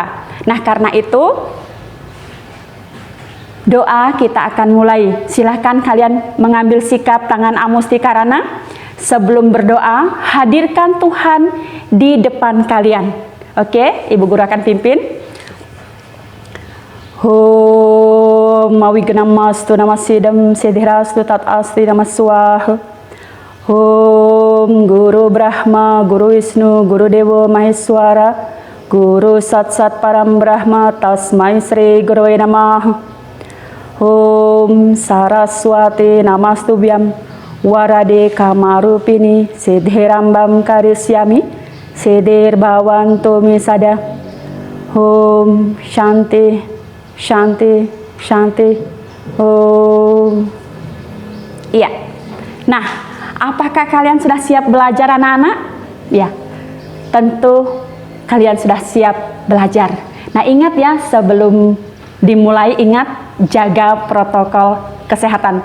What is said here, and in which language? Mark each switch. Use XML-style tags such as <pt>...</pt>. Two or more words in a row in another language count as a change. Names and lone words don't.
<id>Nah, karena itu doa kita akan mulai. Silahkan kalian mengambil sikap tangan Amustikarana. Sebelum berdoa, hadirkan Tuhan di depan kalian. Oke, Ibu Guru akan pimpin.</id> <sa>Om Mawignamastu Namasidam Siddhirastu Tat Asti Namaswaha. Om Guru Brahma Guru Wisnu Guru Dewa Maheswara Guru Sat Sat Param Brahma Tasmai Sri Gurave Namaha. Om Saraswati Namastubhyam Warade Kamarupini Siddhirambam Karisyami Siddhir Bhavantu Misada. Om Shanti Shanti Shanti. Om.</sa> <id>Iya. Nah, apakah kalian sudah siap belajar anak-anak? Ya, tentu kalian sudah siap belajar. Nah, ingat ya, sebelum dimulai ingat jaga protokol kesehatan.</id>